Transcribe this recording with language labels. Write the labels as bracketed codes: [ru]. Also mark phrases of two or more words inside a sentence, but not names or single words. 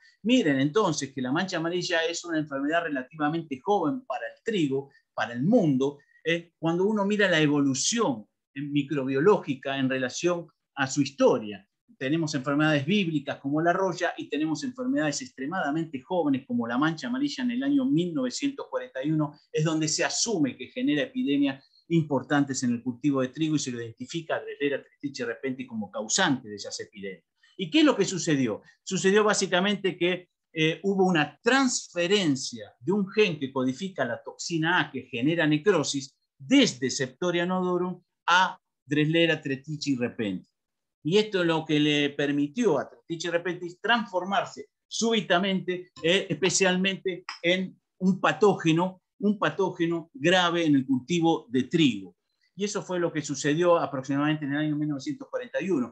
[es] Miren entonces que la mancha amarilla es una enfermedad relativamente joven para el trigo, para el mundo, cuando uno mira la evolución microbiológica en relación a su historia. Tenemos enfermedades bíblicas como la roya y tenemos enfermedades extremadamente jóvenes como la mancha amarilla en el año 1941, es donde se asume que genera epidemias importantes en el cultivo de trigo y se lo identifica a Dressera tristiche repenti como causante de esas epidemias. ¿Y qué es lo que sucedió? Sucedió básicamente que hubo una transferencia de un gen que codifica la toxina A que genera necrosis desde Septoria nodorum a Dressera tristiche repenti. Y esto es lo que le permitió a Tristiche repentis transformarse súbitamente, especialmente en un patógeno grave en el cultivo de trigo. Y eso fue lo que sucedió aproximadamente en el año 1941.